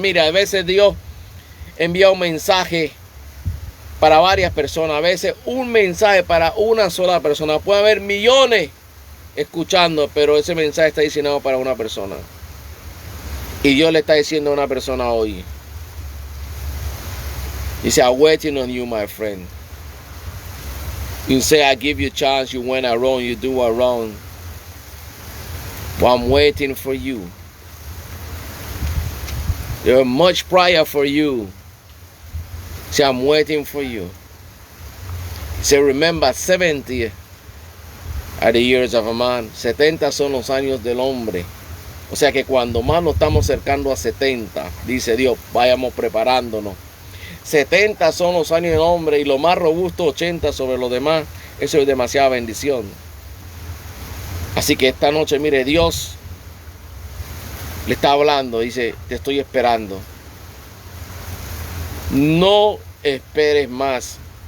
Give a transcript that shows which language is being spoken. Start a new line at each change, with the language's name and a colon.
Spanish: Mira, a veces Dios envía un mensaje para varias personas. A veces un mensaje para una sola persona. Puede haber millones escuchando, pero ese mensaje está diseñado para una persona. Y Dios le está diciendo a una persona hoy. Dice,
English: I'm waiting on you, my friend. You say, I give you a chance, you went around, you do around. Well, I'm waiting for you. There's much prayer for you. Say, I'm waiting for you. Say, remember, 70 are the years of a man.
Spanish: 70 son los años del hombre. O sea que cuando más nos estamos acercando a 70, dice Dios, vayamos preparándonos. 70 son los años del hombre y lo más robusto 80 sobre los demás. Eso es demasiada bendición. Así que esta noche, mire, Dios le está hablando, dice, te estoy esperando. No esperes más.